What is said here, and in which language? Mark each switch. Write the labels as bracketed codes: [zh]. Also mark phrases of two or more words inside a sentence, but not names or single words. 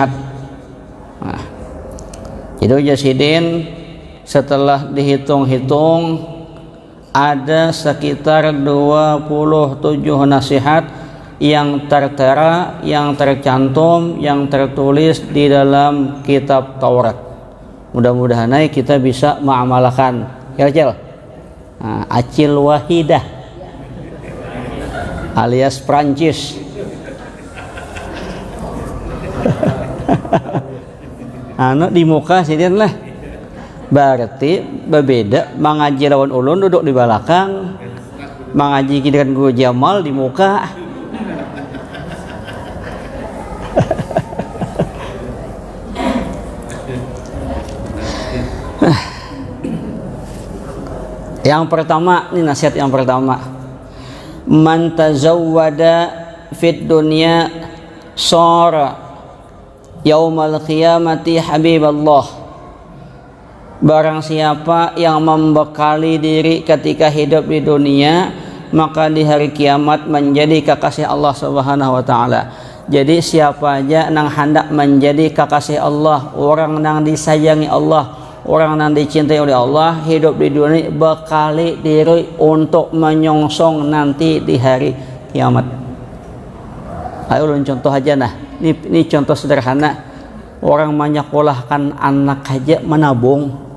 [id] Nah, jadi ujar Sidin, setelah dihitung-hitung ada sekitar 27 nasihat yang tertera, yang tercantum, yang tertulis di dalam kitab Taurat. Mudah-mudahan kita bisa mengamalkan. Ya, Acil. Nah, Acil Wahidah alias Prancis. [bjn] Anak di muka sidian lah. [id] Berarti berbeda mengaji [bjn] lawan ulun [id] duduk di belakang, mengaji dengan guru Jamal di muka. Yang pertama, ini nasihat yang pertama. [ar] من تزود في الدنيا صار يوم القيامة حبيب الله. [id] Barang siapa yang membekali diri ketika hidup di dunia, maka di hari kiamat menjadi kekasih Allah [ar] سبحانه وتعالى. [id] Jadi siapa aja nang hendak menjadi kekasih Allah, orang nang disayangi Allah, orang yang dicintai oleh Allah, hidup di dunia bekali diri untuk menyongsong nanti di hari kiamat. Ayo ulun contoh aja nah. Ini contoh sederhana. Orang menyekolahkan anak aja menabung.